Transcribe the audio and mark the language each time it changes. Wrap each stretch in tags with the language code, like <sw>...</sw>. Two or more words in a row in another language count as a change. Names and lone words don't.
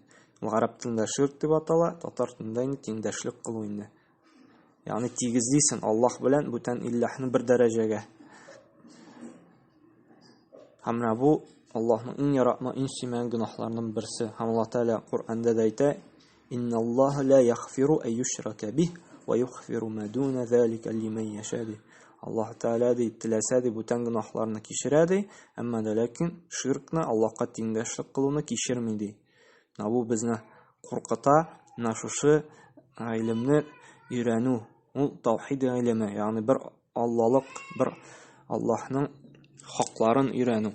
<tt>Ул гарәп телендә ширк дип атала, татар телендә инде тиңдәшлек кылу инде. Ягъни тигезлисен Аллаһ белән бүтән илаһны бер дәрәҗәгә. Һәм бу Аллаһның иң яратма, иң сөймәгән гынахларының берсе. Һәм Аллаһ Тәала Куръанда да әйтә:</tt> <ar>"إن الله لا يغفر أن يشرك به ويغفر ما دون ذلك لمن يشاء."</ar> <tt>Аллаһ Тәала теләсә ди бүтән гынахларны кичерә ди, әмма ләкин ширкны, Аллаһка тиңдәшлек кылуны кичерми ди. Бу безне куркыта, шушы гыйлемне өйрәнү, ул таухид гыйлеме, ягъни бер Аллаһлык, бер Аллаһның хакларын өйрәнү.</tt>